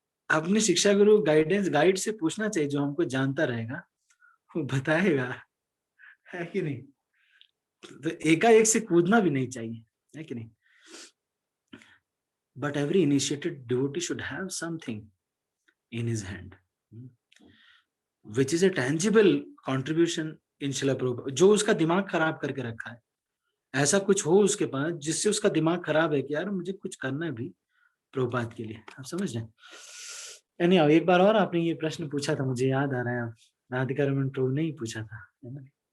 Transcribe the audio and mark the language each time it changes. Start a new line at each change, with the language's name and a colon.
Hindi: अपने शिक्षा गुरु गाइड से पूछना चाहिए, जो हमको जानता रहेगा वो बताएगा, है कि नहीं। तो एकाएक से कूदना भी नहीं चाहिए, है कि नहीं।
English: But every initiated devotee should have something in his hand, which is a tangible contribution in Srila Prabhupada.
Hindi: जो उसका दिमाग खराब करके रखा है, ऐसा कुछ हो उसके पास जिससे उसका दिमाग खराब है कि यार मुझे कुछ करना है भी प्रभुपाद के लिए। आप समझ रहे हैं? Anyhow, एक बार और आपने ये प्रश्न पूछा था, मुझे याद आ रहा है, राधिका रमन प्रभु ने ही पूछा था, है ना।